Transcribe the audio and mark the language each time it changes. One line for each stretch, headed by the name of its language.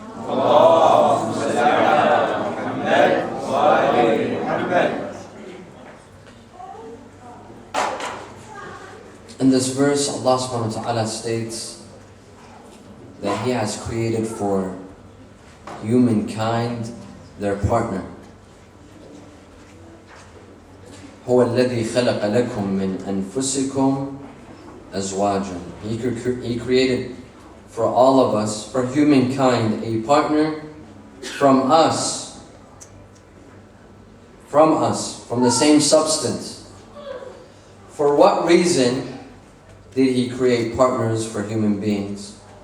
Arabic: اللهم صل على محمد وآل محمد.
English: In this verse, Allah subhanahu wa ta'ala states that He has created for humankind their partner.
Arabic: هو الذي خلق لكم من أنفسكم أزواجا.
English: He created for all of us, for humankind, a partner from us, from the same substance. For what reason did He create partners for human beings?